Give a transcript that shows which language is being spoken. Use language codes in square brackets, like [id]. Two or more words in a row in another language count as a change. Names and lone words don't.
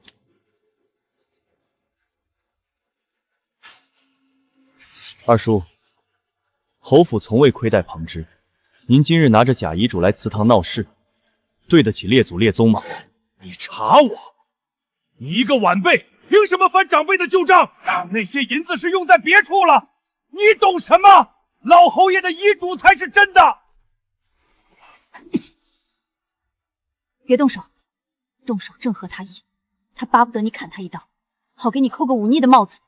[zh] 二叔，侯府從未虧待龐之，您今日拿着假遺囑來祠堂鬧事，對得起列祖列宗嗎？你查我，你一個晚輩，憑什麼翻長輩的舊賬？那些銀子是用在別處了，你懂什麼？老侯爺的遺囑才是真的。別動手，動手正合他意，他巴不得你砍他一刀，好給你扣個忤逆的帽子。